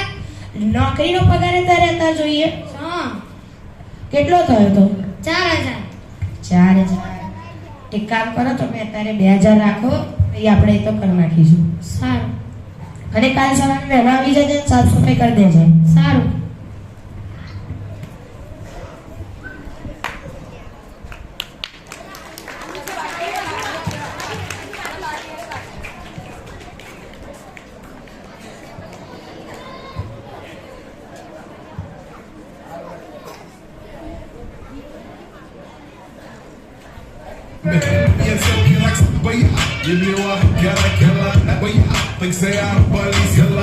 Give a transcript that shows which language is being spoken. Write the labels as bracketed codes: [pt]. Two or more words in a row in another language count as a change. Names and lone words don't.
[gu] નોકરીનો પગાર અત્યારે રહેતા જોઈએ. હા કેટલો થયો તો? 4,000. 4,000. એક કામ કરો, તમે અત્યારે 2,000 રાખો, એ આપણે એ તો કરી નાખીશું. સારું અને કાલ સવારે વહેલા આવી જજે, સાફ સફાઈ કરી દેજે. સારું. [ar] جيب لي واحد كلا كلا ويا طق سيارة بوليس يلا